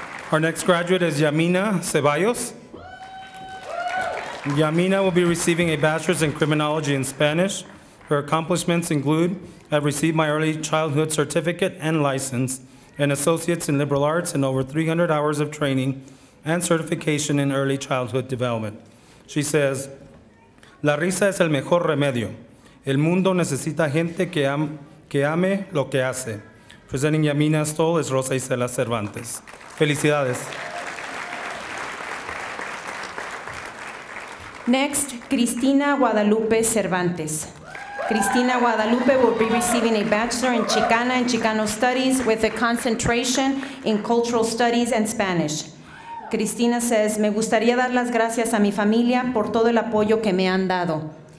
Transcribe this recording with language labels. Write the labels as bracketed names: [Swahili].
[English] Our next graduate is Yamina Ceballos. Yamina will be receiving a bachelor's in criminology and Spanish. Her accomplishments include, I've received my early childhood certificate and license, and associates in liberal arts and over 300 hours of training and certification in early childhood development. She says, [Spanish] La risa es el mejor remedio. El mundo necesita gente que ame lo que hace. [English] Presenting Yamina Stoll is Rosa Isela Cervantes. [Spanish] Felicidades. [English] Next, Cristina Guadalupe Cervantes. Cristina Guadalupe will be receiving a Bachelor in Chicana and Chicano Studies with a concentration in Cultural Studies and Spanish. Cristina says, [Spanish] Me gustaría dar las gracias a mi familia por todo el apoyo que me han dado.